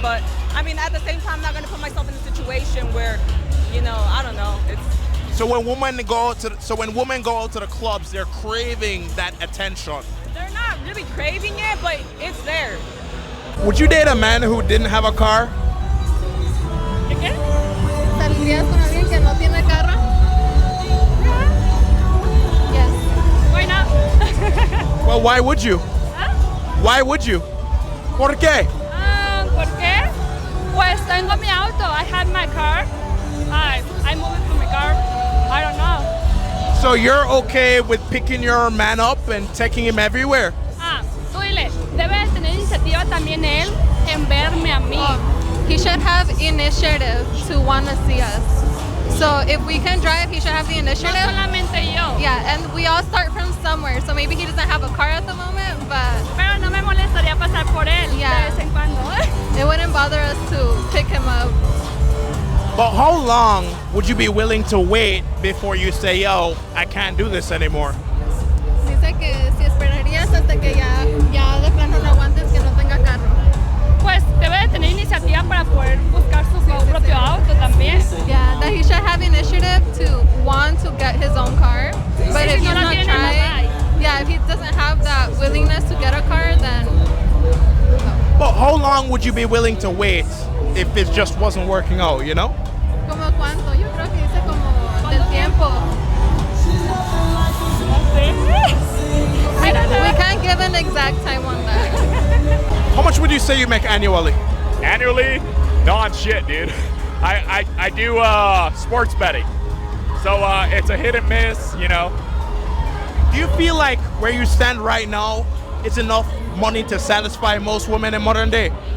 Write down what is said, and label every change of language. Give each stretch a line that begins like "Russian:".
English: But I mean, at the same time, I'm not gonna put myself in a situation where, I don't know. So when women go out to the clubs, they're craving that attention. They're not really craving it, but it's there. Would you date a man who didn't have a car?
Spanish: ¿Qué? ¿Saldrías con alguien que no tiene carro?
English: Yes. Why not? Well, why would you? ¿Ah? Why would you?
Spanish: ¿Por qué? ¿Por qué? Pues tengo mi auto.
English: I have my car. I move it from my car. I don't know. So you're okay with picking your man up and taking him everywhere?
Spanish: Tú dile, debe de tener iniciativa también él en verme a mí.
English: He should have initiative to want to see us. So if we can drive, he should have the initiative.
Spanish: No solamente yo.
English: Yeah, and we all start from somewhere. So maybe he doesn't have a car at the moment, but
Spanish: Pero no me molestaría pasar por él
English: Yeah.
Spanish: de vez en cuando.
English: it wouldn't bother us to pick him up. But how long would you be willing to wait before you say, yo, I can't do this anymore?
Spanish: Dice que si esperarías hasta que ya de plano no aguantes que no tenga carro. Pues debe de tener iniciativa para poder buscar su propio auto también.
English: Yeah, that he should have initiative to want to get his own car. But if
Spanish: Si
English: he's
Spanish: no la
English: not
Spanish: tiene, no
English: trying, yeah, if he doesn't have that willingness to get a car, then But how long would you be willing to wait if it just wasn't working out,
Spanish: ¿como cuánto? Yo creo que dice como del tiempo.
English: I don't know. We can't give an exact time on that. How much would you say you make annually? Annually, non-shit, dude. I do sports betting, so it's a hit and miss, Do you feel like where you stand right now is enough money to satisfy most women in modern day?